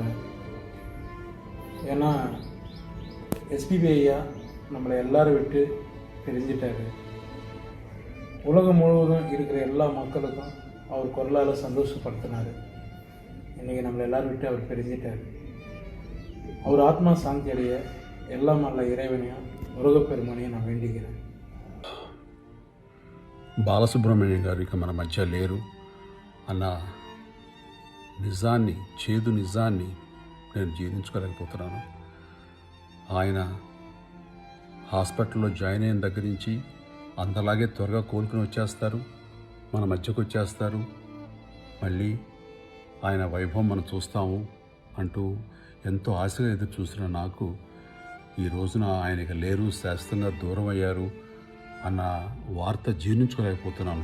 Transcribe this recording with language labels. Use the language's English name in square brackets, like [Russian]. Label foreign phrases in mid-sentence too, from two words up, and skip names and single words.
[Tamil] ஏன்னா எஸ்பிபி ஐயா நம்மளை எல்லாரும் விட்டு பிரிஞ்சிட்டாரு. உலகம் முழுவதும் இருக்கிற எல்லா மக்களுக்கும் அவர் குரலால் சந்தோஷப்படுத்தினார். இன்றைக்கி நம்மளை எல்லாரும் விட்டு அவர் பிரிஞ்சிட்டார். அவர் ஆத்மா சாந்தி அடைய எல்லாம் நல்ல இறைவனையும் முருகப்பெருமானையும் நான் வேண்டிக்கிறேன். [Telugu] బాలసుబ్రహ్మణ్యం గారు ఇక మన మధ్య లేరు అన్న నిజాన్ని, చేదు నిజాన్ని నేను జీర్ణించుకోలేకపోతున్నాను. ఆయన హాస్పిటల్లో జాయిన్ అయిన దగ్గర నుంచి అంతలాగే త్వరగా కోలుకుని వచ్చేస్తారు, మన మధ్యకు వచ్చేస్తారు, మళ్ళీ ఆయన వైభవం మనం చూస్తాము అంటూ ఎంతో ఆశగా ఎదురు చూసిన నాకు ఈ రోజున ఆయన ఇక లేరు, శాశ్వతంగా దూరం అయ్యారు అన్న వార్త జీర్ణించుకోలేకపోతున్నాను.